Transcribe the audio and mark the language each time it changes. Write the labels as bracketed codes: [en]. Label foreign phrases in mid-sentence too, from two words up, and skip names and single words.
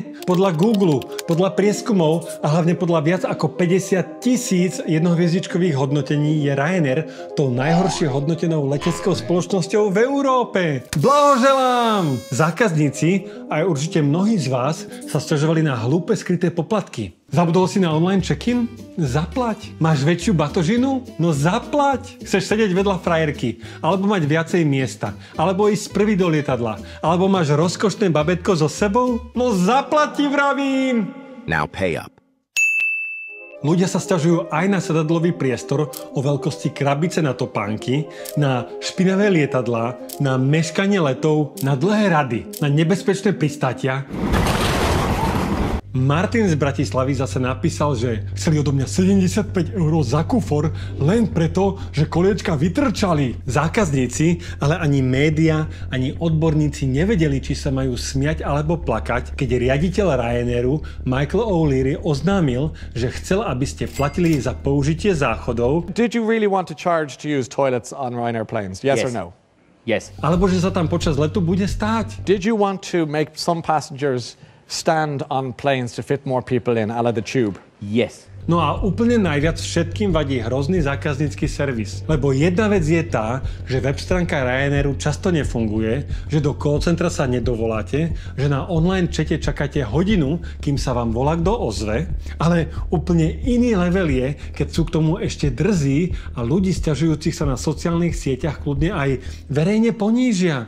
[sk] Podľa Google, podľa prieskumov a hlavne podľa viac ako 50 000 jednohviezdičkových hodnotení je Ryanair tou najhoršie hodnotenou leteckou spoločnosťou v Európe. Blahoželám! Zákazníci, aj určite mnohí z vás, sa sťažovali na hlúpe skryté poplatky. Zabudol si na [en] online check-in? [sk] Zaplať. Máš väčšiu batožinu? No zaplať. Chceš sedieť vedľa frajerky, alebo mať viacej miesta, alebo ísť prvý do lietadla, alebo máš rozkošné babetko so sebou? No zaplať ti vravím! [en] Now pay up. [sk] Ľudia sa sťažujú aj na sedadlový priestor o veľkosti krabice na topánky, na špinavé lietadlá, na meškanie letov, na dlhé rady, na nebezpečné pristátia. Martin z Bratislavy zase napísal, že chceli odo mňa 75 € za kufor len preto, že koliečka vytrčali. Zákazníci, ale ani média, ani odborníci nevedeli, či sa majú smiať alebo plakať, keď riaditeľ Ryanairu Michael O'Leary oznámil, že chcel, aby ste platili za použitie záchodov. [en] Did you really want to charge to use toilets on Ryanair planes? Yes or no? Yes. [sk] Alebo že sa tam počas letu bude stáť. [en] Did you want to make some passengers stand on planes to fit more people in, [fr] a la [en] the tube? Yes. [sk] No a úplne najviac všetkým vadí hrozný zákaznícky servis. Lebo jedna vec je tá, že web stránka Ryanairu často nefunguje, že do call centra sa nedovoláte, že na online čete čakáte hodinu, kým sa vám volá kto ozve, ale úplne iný level je, keď sú k tomu ešte drzí a ľudí sťažujúcich sa na sociálnych sieťach kľudne aj verejne ponížia.